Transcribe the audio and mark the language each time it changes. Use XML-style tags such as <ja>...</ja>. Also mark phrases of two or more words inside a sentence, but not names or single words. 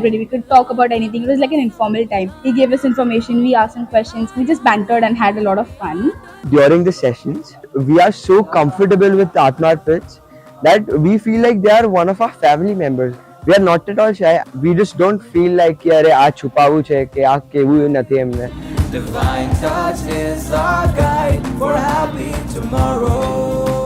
<en>We could talk about anything. It was like an informal time. He gave us information, we asked him questions, we just bantered and had a lot of fun. During the sessions, we are so comfortable with Atmarpits that we feel like they are one of our family members. We are not at all shy. We just don't feel like</en> <gu>કે અરે આજ છુપાવું છે કે આ કેવું નથી અમને.</gu> <en>Divine touch is our guide for a happy tomorrow.</en>